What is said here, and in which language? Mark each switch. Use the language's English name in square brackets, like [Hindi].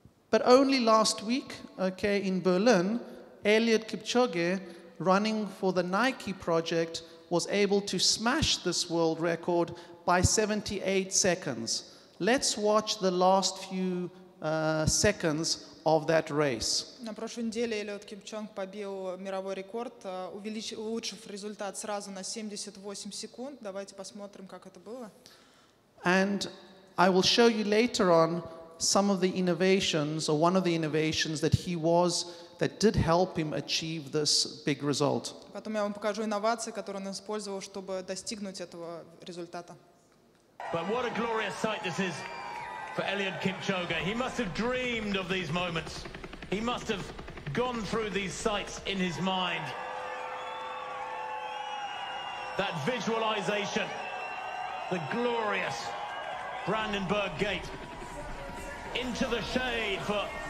[English] But only last week, okay, in Berlin, Eliud Kipchoge, running for the Nike project, was able to smash this world record by 78 seconds. Let's watch the last few seconds of that race. [Russian] На прошлой неделе Элиот Кипчонг побил мировой рекорд, улучшив результат сразу на 78 секунд. Давайте посмотрим, как это было. [English] And I will show you later on some of the innovations, or one of the innovations that did help him achieve this big result. [Russian] Потом я вам покажу инновации, которые он использовал, чтобы достигнуть этого результата. [English] But what a glorious sight this is for Eliud Kipchoge. He must have dreamed of these moments. He must have gone through these sights in his mind. That visualization, the glorious Brandenburg Gate. Into the shade for